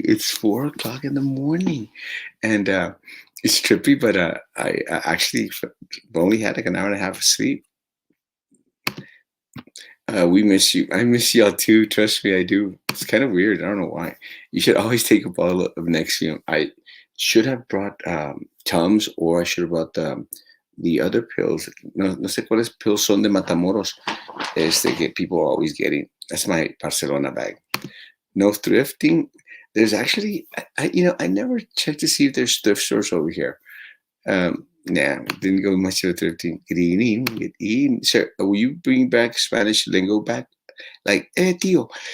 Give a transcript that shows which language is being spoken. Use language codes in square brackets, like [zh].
[en] It's 4 o'clock in the morning. And it's trippy, but I actually only had like an hour and a half of sleep. We miss you. I miss y'all too. Trust me, I do. It's kind of weird. I don't know why. You should always take a bottle of Nexium. I should have brought Tums, or I should have brought the other pills. [es] No sé cuáles pills son de Matamoros. [en] Que people are always getting. That's my Barcelona bag. No thrifting. There's actually, I never checked to see if there's thrift stores over here. Nah, didn't go much of a thrifting. Good evening. Good evening. Sir, will you bring back Spanish lingo back? Like, tío.